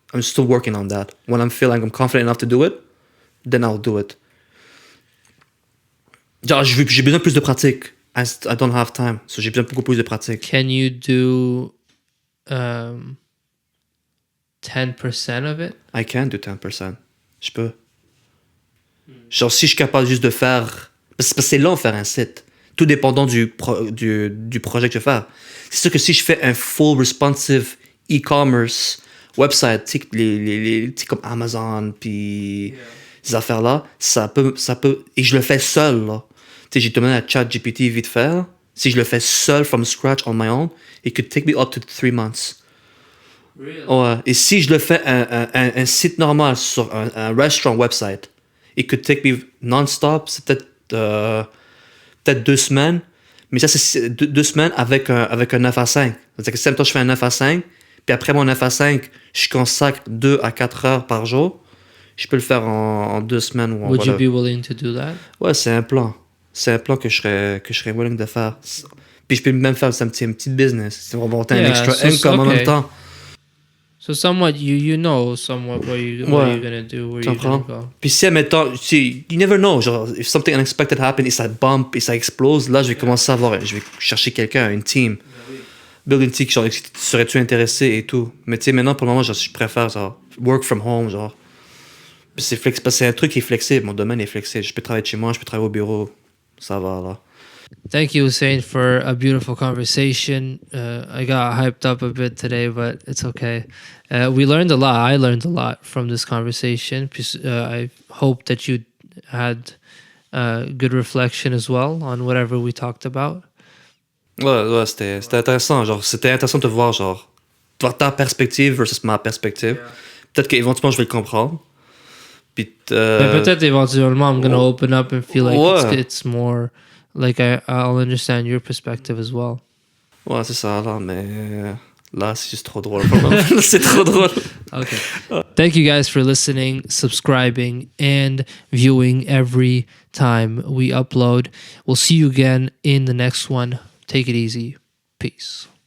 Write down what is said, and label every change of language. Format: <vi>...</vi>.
<en>I'm still working on that. When I'm feeling I'm confident enough to do it, then I'll do it.</en> <fr>Genre, j'ai besoin de plus de pratique.</fr> <en>I don't have time. So</en> <fr>j'ai besoin de beaucoup plus de pratique.</fr> <en>Can you do 10% of it? I can do 10%.</en> <fr>Je peux. Genre, si je suis capable juste de faire... Parce que c'est long de faire un site. Tout dépendant du projet que je fais. C'est sûr que si je fais un</fr> <en>full responsive e-commerce website,</en> <fr>tu sais, comme Amazon, puis ces affaires-là, ça peut... Et je le fais seul, là. Tu sais, j'ai demandé à ChatGPT vite faire. Si je le fais seul,</fr> <en>from scratch, on my own, it could take me up to 3 months. Really?</en> <fr>Ouais. Et si je le fais un site normal sur un</fr> <en>restaurant website, it could take me non-stop,</en> <fr>c'est peut-être 2 semaines. Mais ça, c'est 2 semaines avec un 9 à 5. C'est-à-dire que si je fais un 9 à 5, puis après mon 9 à 5, je consacre 2 à 4 heures par jour, je peux le faire en 2 semaines. Ou</fr> <en>Would you be willing to do that?</en> <fr>Ouais, c'est un plan. C'est un plan que je serais willing de faire. Puis je peux même faire un petit business. C'est vraiment un extra income en même temps.</fr> <en>So somewhat you know somewhat what you're gonna do, where you're gonna go.</en> <fr>Puis si, admettons,</fr> <en>you never know,</en> <fr>genre,</fr> <en>if something unexpected happens,</en> <fr>et ça bump, et ça explose, là, je vais commencer à voir, je vais chercher quelqu'un, une team. Build une team, genre, serais-tu intéressé et tout. Mais tu sais, maintenant, pour le moment, genre, je préfère, genre,</fr> <en>work from home,</en> <fr>genre. Puis c'est parce que c'est un truc qui est flexible, mon domaine est flexible. Je peux travailler de chez moi, je peux travailler au bureau, ça va, là.</fr> <en>Thank you, Hussein, for a beautiful conversation. I got hyped up a bit today, but it's okay. We learned a lot. I learned a lot from this conversation. I hope that you had good reflection as well on whatever we talked about.</en> <fr>Ouais, c'était intéressant. Genre, c'était intéressant de voir, genre, voir ta perspective versus ma perspective. Yeah. Peut-être qu'éventuellement, je vais le comprendre. Puis, peut-être éventuellement,</fr> <en>I'm gonna open up and feel like it's more like I'll understand your perspective as well.</en> <fr>Ouais, c'est ça, là, mais là, c'est juste trop drôle. C'est trop drôle.</fr> <en>Okay. Thank you guys for listening, subscribing, and viewing every time we upload. We'll see you again in the next one. Take it easy. Peace.</en>